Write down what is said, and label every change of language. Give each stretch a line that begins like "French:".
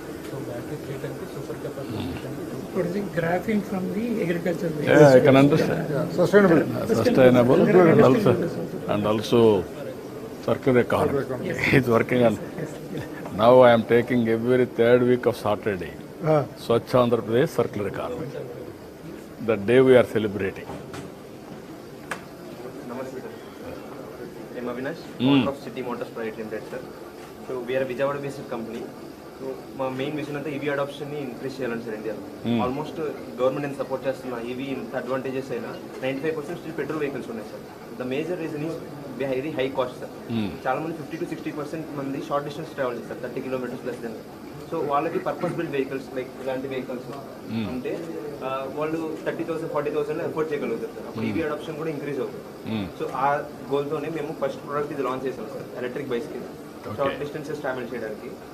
Telugu: So battery చేయడానికి, super capacity చేయడానికి.
English: Producing graphene from the agriculture waste. Yeah, I can understand. Sustainable and also circular economy. He's working on. Now I am taking every third week of Saturday. Swachh Andhra Pradesh circular economy. The day we are celebrating. Namaste. I'm Avinash, owner of City Motors Private Limited, sir. So we are a Vijayawada-based company. So my main vision is EV adoption ni increase
Telugu: cheyalani
English: sir India. Almost government and support
Telugu: chestunna
English: EV
Telugu: inta
English: advantages
Telugu: aina
English: 95% still petrol vehicles
Telugu: unnai
English: sir. The major reason is very high cost sir.
Telugu: చాలా మంది 50 to 60% మంది short distance travel చేస్తారు, 30 kilometers plus then. So వాళ్ళకి purpose build vehicles like ఇలాంటి vehicles ఉంటే వాళ్ళు 30,000 40,000 afford చేయగలుగుతారు sir. అప్పుడు ఈవీ అడాప్షన్ కూడా ఇంక్రీజ్ అవుతుంది. సో ఆ గోల్తోనే మేము ఫస్ట్ ప్రోడక్ట్ ఇది లాంచ్ చేసాం sir, electric bicycle short distances travel చేయడానికి.